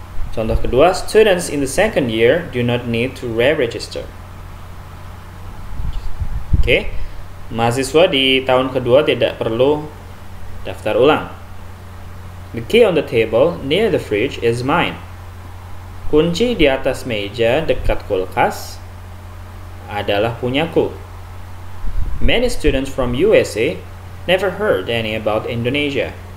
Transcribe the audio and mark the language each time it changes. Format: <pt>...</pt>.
<en>Contoh kedua, students in the second year do not need to re-register.</en> <id>Oke. Mahasiswa di tahun kedua tidak perlu daftar ulang.</id> <en>The key on the table near the fridge is mine.</en> <id>Kunci di atas meja dekat kulkas adalah punyaku.</id> <en>Many students from USA never heard any about Indonesia.</en>